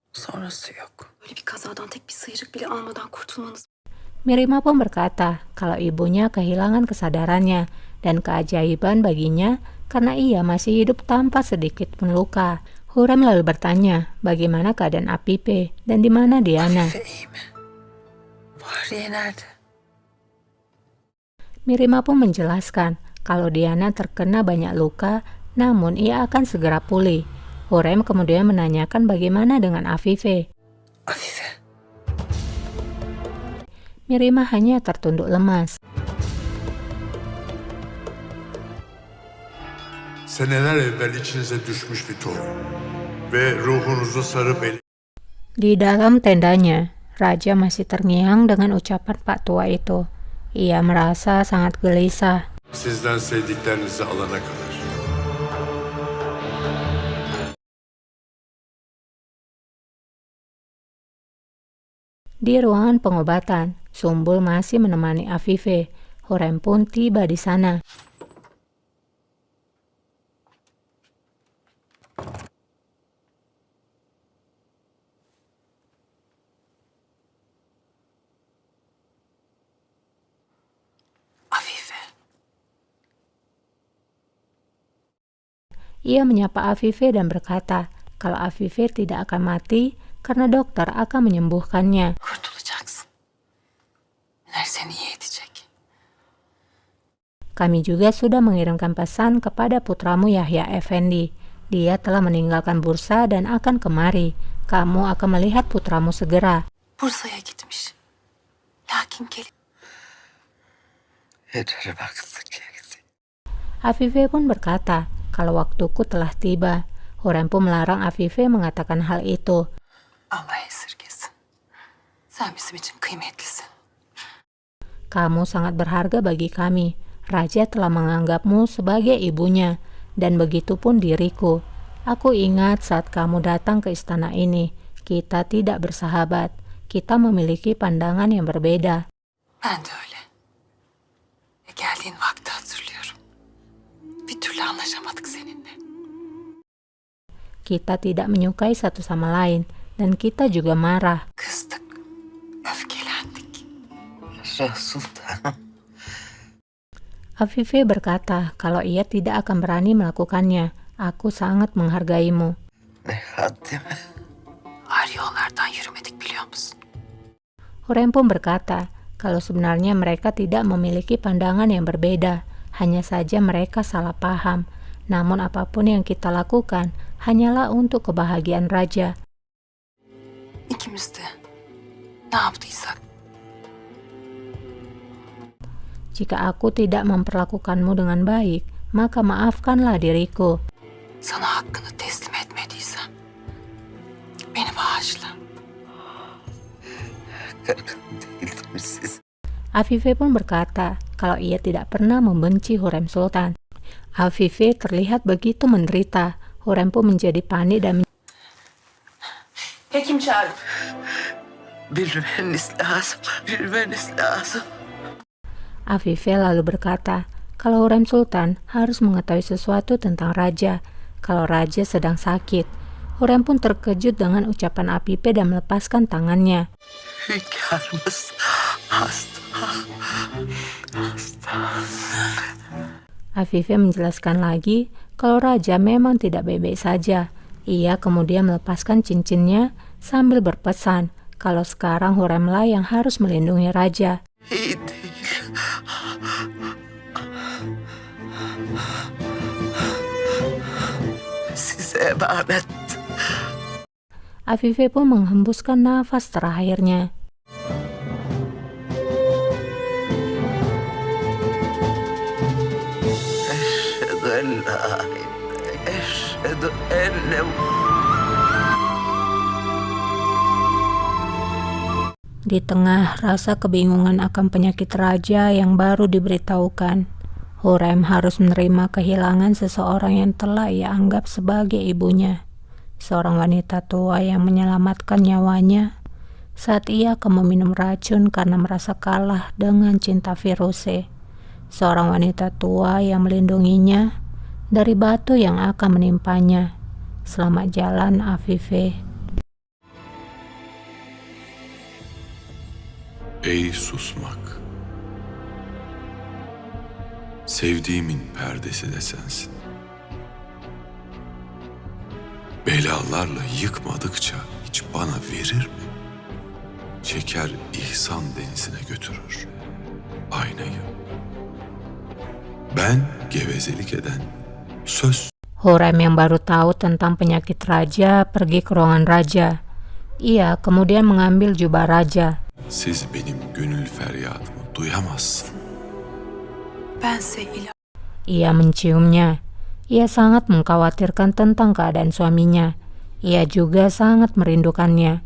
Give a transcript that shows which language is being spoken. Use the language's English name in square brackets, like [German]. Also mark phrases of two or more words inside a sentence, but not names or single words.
[Turkish] Sonrası yok. Böyle bir kazadan tek bir sıyrık bile almadan kurtulmanız. [Indonesian] Mirima pun berkata kalau ibunya kehilangan kesadarannya dan keajaiban baginya karena ia masih hidup tanpa sedikit pun luka. Hurrem lalu bertanya bagaimana keadaan Afife dan di mana Diana. [Turkish] Afife iyi mi? Fahriye nerede? [Indonesian] Mirima pun menjelaskan kalau Diana terkena banyak luka, namun ia akan segera pulih. Hurrem kemudian menanyakan bagaimana dengan Afife. Afife. Mirima hanya tertunduk lemas. [Turkish] Seneler evvel içinize düşmüş bir tohum ve ruhunuzu sarıp [Indonesian] Di dalam tendanya, Raja masih terngiang dengan ucapan Pak Tua itu. Ia merasa sangat gelisah. [Turkish] sizden sevdiklerinizi alana kadar. [Indonesian] Di ruangan pengobatan, Sumbul masih menemani Afife. Hurrem pun tiba di sana. Afife. Ia menyapa Afife dan berkata kalau Afife tidak akan mati karena dokter akan menyembuhkannya. [Turkish] Kurtulacaksın. Miner seni iyi edecek. [Indonesian] Kami juga sudah mengirimkan pesan kepada putramu Yahya Effendi. Dia telah meninggalkan Bursa dan akan kemari. Kamu akan melihat putramu segera. [Turkish] Bursa'ya gitmiş. Lakin gelip... Yeter baksın geldi. [Indonesian] Afife pun berkata kalau waktuku telah tiba. Hurrem pun melarang Afife mengatakan hal itu. [Turkish] Allah esirgesin. Sen bizim için kıymetlisin. [Indonesian] Kamu sangat berharga bagi kami. Raja telah menganggapmu sebagai ibunya, dan begitu pun diriku. Aku ingat saat kamu datang ke istana ini, kita tidak bersahabat. Kita memiliki pandangan yang berbeda. [Turkish] Ben de öyle. Ve geldiğin vakti hatırlıyorum. Bir türlü anlaşamadık seninle. [Indonesian] Kita tidak menyukai satu sama lain, dan kita juga marah. [Turkish] Kızdık. Öfkelendik. Sultanım. [Indonesian] Afife berkata kalau ia tidak akan berani melakukannya. Aku sangat menghargaimu. [Turkish] Ne haddime. Ağır yollardan yürümedik biliyor musun? [Indonesian] Hurrem pun berkata kalau sebenarnya mereka tidak memiliki pandangan yang berbeda. Hanya saja mereka salah paham. Namun apapun yang kita lakukan hanyalah untuk kebahagiaan Raja. [Turkish] İkimiz de ne yaptıysak [Indonesian] Jika aku tidak memperlakukanmu dengan baik, maka maafkanlah diriku. [Turkish] sana hakkını teslim etmediysem beni bağışla. Kırgın değildiniz siz. [Indonesian] Afife pun berkata kalau ia tidak pernah membenci Hurrem Sultan. Afife terlihat begitu menderita. Hurrem pun menjadi panik dan [Turkish] Hekim çağırın. Bilmeniz lazım. Bilmeniz lazım. [Indonesian] Afife lalu berkata kalau Hurrem Sultan harus mengetahui sesuatu tentang Raja. Kalau Raja sedang sakit. Hurrem pun terkejut dengan ucapan Afife dan melepaskan tangannya. [Turkish] Hünkârımız hasta. Hasta. [Indonesian] Afife menjelaskan lagi kalau Raja memang tidak baik-baik saja. Ia kemudian melepaskan cincinnya sambil berpesan kalau sekarang Hurremlah yang harus melindungi Raja. [Turkish] İyi değil. Size emanet. [Indonesian] Afife pun menghembuskan nafas terakhirnya. [Arabic] أشهد أن لا إله، أشهد أن [Indonesian] Di tengah rasa kebingungan akan penyakit Raja yang baru diberitahukan, Hurrem harus menerima kehilangan seseorang yang telah ia anggap sebagai ibunya. Seorang wanita tua yang menyelamatkan nyawanya saat ia akan meminum racun karena merasa kalah dengan cinta Firuze. Seorang wanita tua yang melindunginya dari batu yang akan menimpanya. Selamat jalan, Afife. [Turkish] Ey susmak. Sevdiğimin perdesi de sensin. Belalarla yıkmadıkça hiç bana verir mi? Çeker ihsan denizine götürür aynayı. Ben gevezelik eden söz. [Indonesian] Hurem yang baru tahu tentang penyakit raja pergi ke ruangan raja. Ia kemudian mengambil jubah raja. [Turkish] Siz benim gönül feryadımı duyamazsın. Bense ilah. [Indonesian] Ia menciumnya. Ia sangat mengkhawatirkan tentang keadaan suaminya. Ia juga sangat merindukannya.